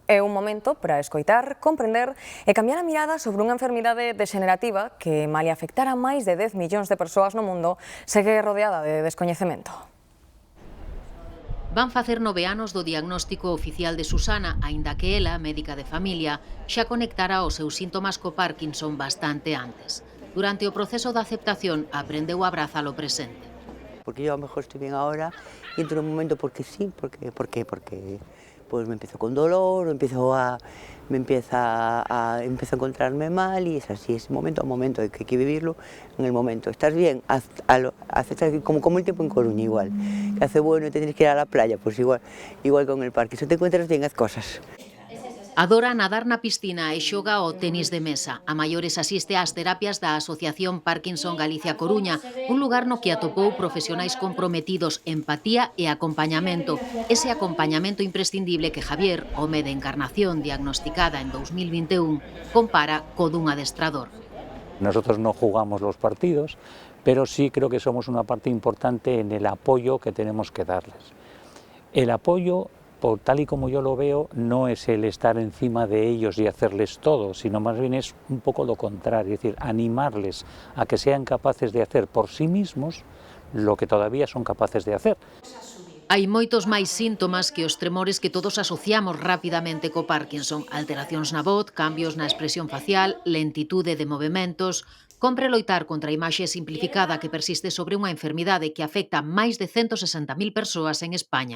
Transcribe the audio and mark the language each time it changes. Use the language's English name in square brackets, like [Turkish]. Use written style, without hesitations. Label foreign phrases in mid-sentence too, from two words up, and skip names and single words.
[Galician] É un momento para escoitar, comprender e cambiar a mirada sobre unha enfermidade degenerativa que, malia afectar a máis de 10 millóns de persoas no mundo, segue rodeada de descoñecemento. Van facer 9 anos do diagnóstico oficial de Susana, aínda que ela, médica de familia, xa conectara os seus síntomas co Parkinson bastante antes. Durante o proceso de aceptación, aprendeu a abrazar o presente. [Spanish] Porque yo a lo mejor estoy bien ahora y entro en un momento porque sí, porque pues me empiezo con dolor, empiezo a encontrarme mal y es así, es momento a momento, hay que vivirlo en el momento. ¿Estás bien? Aceptas como el tiempo en Coruña igual, que hace bueno y te tienes que ir a la playa, pues igual con el parque, si te encuentras bien, haz cosas. [Galician] Adora nadar na piscina e xoga ao tenis de mesa. A maiores asiste ás terapias da Asociación Parkinson Galicia Coruña, un lugar no que atopou profesionais comprometidos, empatía e acompañamento. Ese acompañamento imprescindible que Javier, home de Encarnación diagnosticada en 2021, compara co dun adestrador. [Spanish] Nosotros no jugamos los partidos, pero sí creo que somos una parte importante en el apoyo que tenemos que darles. El apoyo, tal y como yo lo veo, no es el estar encima de ellos y hacerles todo, sino más bien es un poco lo contrario, es decir, animarles a que sean capaces de hacer por sí mismos lo que todavía son capaces de hacer. [Galician] Hai moitos máis síntomas que os tremores que todos asociamos rapidamente co Parkinson, alteracións na voz, cambios na expresión facial, lentitude de movementos. Compre loitar contra a imaxe simplificada que persiste sobre unha enfermidade que afecta máis de 160.000 persoas en España.